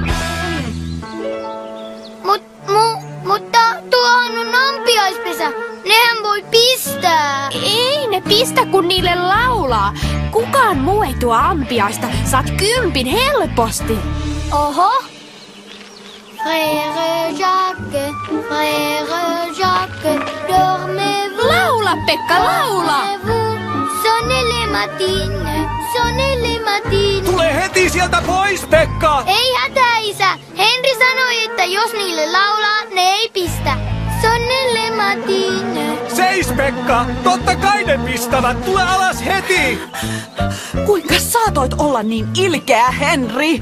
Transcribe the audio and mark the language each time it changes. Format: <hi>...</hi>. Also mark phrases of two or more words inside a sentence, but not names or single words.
<fi>Mutta tuohon on ampiaispesä. Nehän voi pistää. Ei ne pistä, kun niille laulaa. Kukaan muu ei tuo ampiaista. Saat 10 helposti. Oho.</fi> <fr>Frère Jacques, dormez-vous.</fr> <fi>Laula, Pekka, laula!</fi> <fr>Dormez-vous, sonnez les matines, Sonelle Matin.</fr> <fi>Tule heti sieltä pois, Pekka! Ei hätää, isä. Henri sanoi, että jos niille laulaa, ne ei pistä.</fi> <fr>Sonelle Matine.</fr> <fi>Seis, Pekka! Totta kai ne pistävät! Tule alas heti! Kuinka saatoit olla niin ilkeä, Henri?</fi>